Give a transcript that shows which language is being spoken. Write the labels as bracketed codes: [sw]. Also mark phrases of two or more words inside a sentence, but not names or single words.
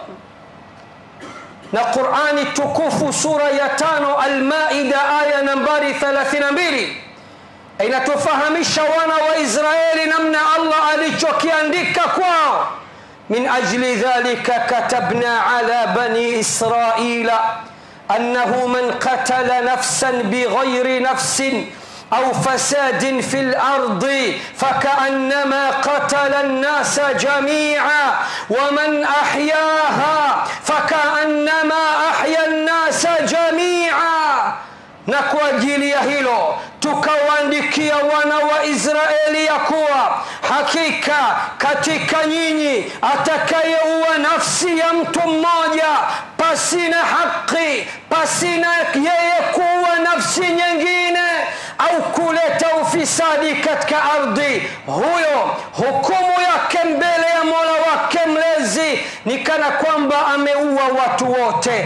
[sw] Na Qur'ani tukufu sura ya 5 Al-Maida aya nambari 32 inatufahamisha wana wa Israeli namna Allah alichokiandika kwao. [ar] من أجل ذلك كتبنا على بني إسرائيل أنه من قتل نفسا بغير نفس أو فساد في الأرض فكأنما قتل الناس جميعا ومن أحياها فكأنما أحيا الناس جميعا. [sw] Na kwa ajili ya hilo tukawaandikia wana wa Israeli ya kuwa hakika katika nyinyi atakayeua nafsi ya mtu mmoja pasina haki, pasina yeye kuua nafsi nyingine au kuleta ufisadi katika ardhi, huyo hukumu yake mbele ya Mola wake mlezi ni kana kwamba ameua watu wote.